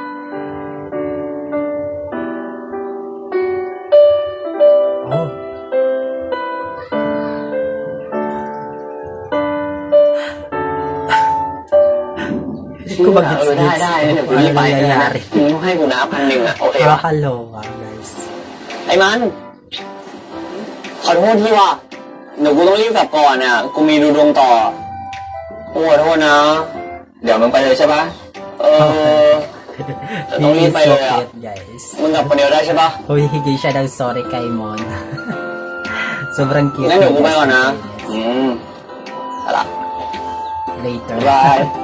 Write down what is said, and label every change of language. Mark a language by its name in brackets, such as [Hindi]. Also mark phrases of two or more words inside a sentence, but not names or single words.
[Filipino] Ko mag-gets [Thai] ได้เดี๋ยวพี่ไปนะมึงให้กูนะ1,000อะโอเคป่ะ [English] Hello guys [Thai] ไอ้มันขอโทษที่ว่าเดี๋ยวกูต้องรีบกลับก่อนเนี่ยกูมีดูดวงต่อขอโทษนะเดี๋ยวมึงไปเลยใช่ปะต้องรีบไปเลยอ่ะ guys มึงกลับคนเดียวได้ใช่ปะ [Filipino] Humihingi siya ng sorry kay Mon. Sobrang cute. [Thai] งั้นเดี๋ยวกูไปก่อนนะอะไร [English] Later. Bye.